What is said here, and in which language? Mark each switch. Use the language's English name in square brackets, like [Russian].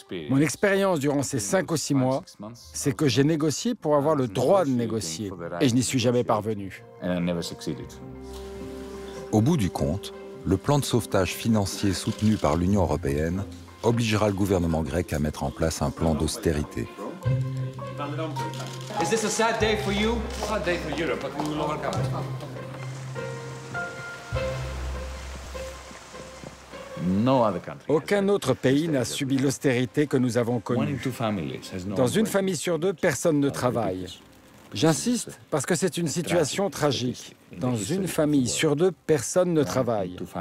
[French] Mon expérience durant ces 5 ou 6 mois, c'est que j'ai négocié pour avoir le droit de négocier, et je n'y suis jamais parvenu. Au bout du compte, le plan de sauvetage financier soutenu par l'Union européenne obligera le gouvernement grec à mettre en place un plan d'austérité. [English] Is this a sad day for you? Sad day for Europe, but we will overcome it. [French] Aucun autre pays n'a subi l'austérité que nous avons connue. Dans une famille sur 2, personne ne travaille. J'insiste parce que c'est une situation tragique. Dans une famille sur 2, personne ne travaille.